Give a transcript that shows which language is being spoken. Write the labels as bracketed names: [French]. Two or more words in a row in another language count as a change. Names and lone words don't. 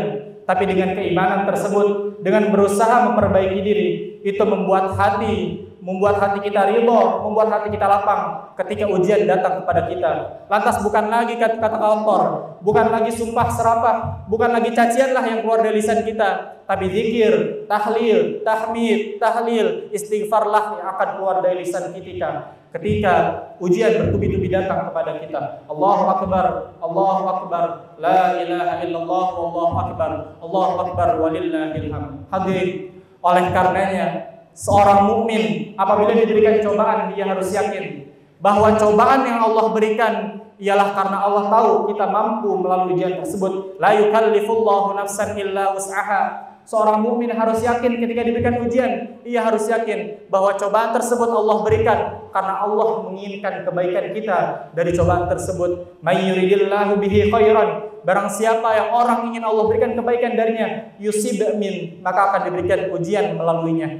[Indonesian] Tapi dengan keimanan tersebut, dengan berusaha memperbaiki diri, itu membuat hati kita ridho, membuat hati kita lapang ketika ujian datang kepada kita. Lantas bukan lagi kata-kata kotor, bukan lagi sumpah serapah, bukan lagi cacianlah yang keluar dari lisan kita, tapi zikir, tahlil, tahmid, tahlil, istighfarlah yang akan keluar dari lisan kita ketika ujian bertubi-tubi datang kepada kita. [Arabic] الله أكبر الله أكبر لا إله إلا الله والله أكبر الله أكبر ولله الحمد. [Indonesian] Hadirin, oleh karenanya seorang mukmin apabila diberikan cobaan, dia harus yakin bahwa cobaan yang Allah berikan ialah karena Allah tahu kita mampu melalui ujian tersebut. [Arabic] لا يكلف الله نفسا إلا وسعها. [Indonesian] Seorang mukmin harus yakin ketika diberikan ujian, ia harus yakin bahwa cobaan tersebut Allah berikan karena Allah menginginkan kebaikan kita dari cobaan tersebut. [Arabic] من يرد الله به خيرا. [Indonesian] Barang siapa yang orang ingin Allah berikan kebaikan darinya, [Arabic] يصب من, [Indonesian] maka akan diberikan ujian melaluinya.